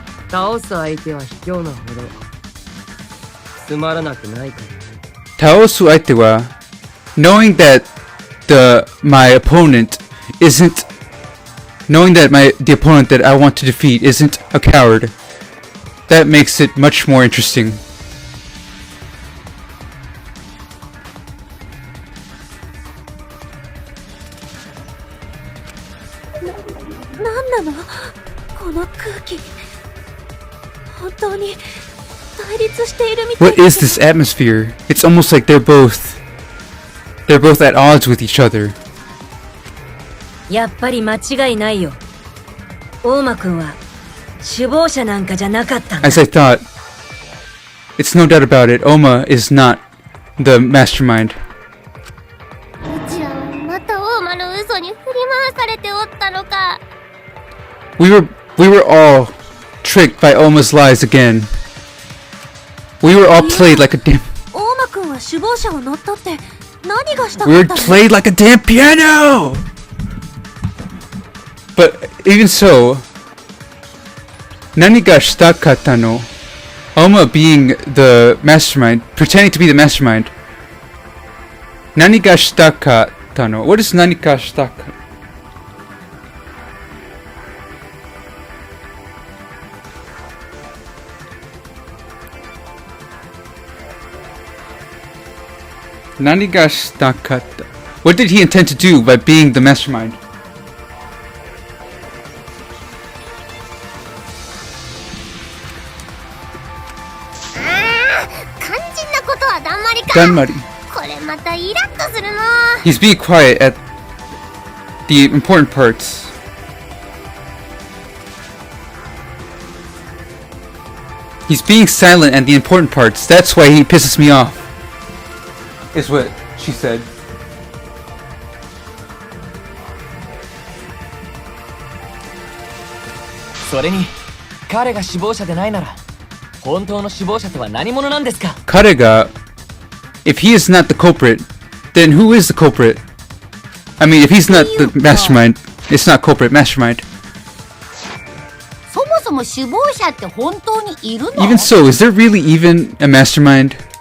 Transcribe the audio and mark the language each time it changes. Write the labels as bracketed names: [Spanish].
[Japanese] 倒す相手は卑怯なほどつまらなくないからね。 Taosu aite wa, [English] knowing that my opponent isn't, knowing that the opponent that I want to defeat isn't a coward, that makes it much more interesting. [Japanese] なんなのこの空気。本当に対立しているみたい。 [English] What is this atmosphere? It's almost like they're both at odds with each other. [Japanese] やっぱり間違いないよ。大間くんは首謀者なんかじゃなかったんだ。 [English] As I thought, it's no doubt about it, Oma is not the mastermind. [Japanese] うちらはまた大間の嘘に振り回されておったのか。 [English] We were all tricked by Oma's lies again. We were all played like a damn. [Japanese] 大間くんは首謀者を乗っ取って何がしたか [English] We [Japanese] っ [English] were [Japanese] たの？ [English] played like a damn piano. But even so, [Japanese] nani ga shitakata no? [English] Oma being the mastermind, pretending to be the mastermind. [Japanese] Nani ga shitakata no? [English] What is [Japanese] nani ga shitaka? Nani ga shitakata? [English] What did he intend to do by being the mastermind? [Japanese] 肝心なことはだんまりか。 Ganmari. これまたイラッとするな。 [English] He's being quiet at the important parts. He's being silent at the important parts. That's why he pisses me off. Is what she said. [Japanese] それに彼が首謀者でないなら本当の首謀者とは何者なんですか？彼が [English] if he is not the culprit, then who is the culprit? I mean, if he's not the mastermind, it's not culprit, mastermind. [Japanese] そもそも首謀者って本当にいるの？ [English] Even so, is there really even a mastermind?